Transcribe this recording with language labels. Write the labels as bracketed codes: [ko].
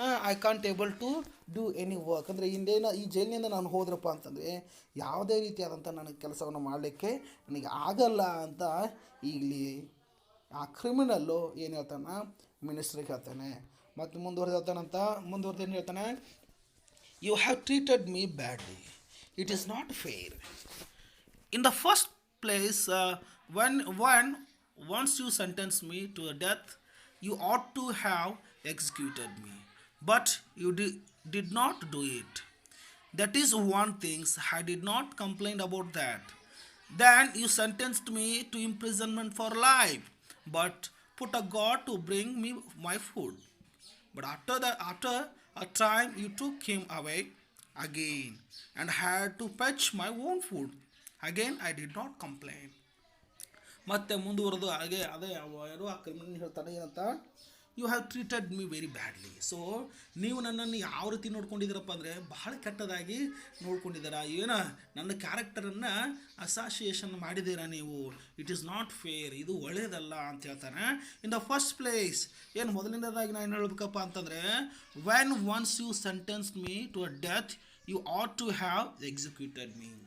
[en] I can't able to do any work. [kn] ಅಂದರೆ ಇಂದೇನ ಈ ಜೈಲಿನಿಂದ ನಾನು ಹೋದ್ರಪ್ಪ ಅಂತಂದರೆ ಯಾವುದೇ ರೀತಿಯಾದಂಥ ನನಗೆ ಕೆಲಸವನ್ನು ಮಾಡಲಿಕ್ಕೆ ನನಗೆ ಆಗಲ್ಲ ಅಂತ ಇಲ್ಲಿ ಆ ಕ್ರಿಮಿನಲ್ಲು ಏನು ಹೇಳ್ತಾನೆ, ಮಿನಿಸ್ಟ್ರಿಗೆ ಹೇಳ್ತಾನೆ. ಮತ್ತು ಮುಂದುವರೆದು ಏನು ಹೇಳ್ತಾನೆ, [en] You have treated me badly, it is not fair. In the first place, when once you sentenced me to death, you ought to have executed me, but you did not do it. That is one thing I did not complain about that. Then you sentenced me to imprisonment for life, but put a guard to bring me my food. But after a time you took him away again and had to fetch my own food. Again I did not complain. [kn] ಮತ್ತೆ ಮುಂದುವರೆದು ಹಾಗೆ ಅದೇ ಯಾರು ಆ criminal ಹೇಳ್ತಾನೆ ಏನಂತ, [en] You have treated me very badly. [kn] So ನೀವು ನನ್ನನ್ನು ಯಾವ ರೀತಿ ನೋಡ್ಕೊಂಡಿದ್ದೀರಪ್ಪ ಅಂದರೆ ಬಹಳ ಕೆಟ್ಟದಾಗಿ ನೋಡ್ಕೊಂಡಿದ್ದೀರಾ, ಏನೋ ನನ್ನ ಕ್ಯಾರೆಕ್ಟರನ್ನು ಅಸಾಸಿಯೇಷನ್ ಮಾಡಿದ್ದೀರಾ ನೀವು. [en] it is not fair, [kn] ಇದು ಒಳ್ಳೆಯದಲ್ಲ ಅಂತ ಹೇಳ್ತಾನೆ. [en] in the first place [kn] ಏನು ಮೊದಲನೇದಾಗಿ ನಾನು ಹೇಳ್ಬೇಕಪ್ಪ ಅಂತಂದರೆ, [en] When once you sentence me to a death you ought to have executed me.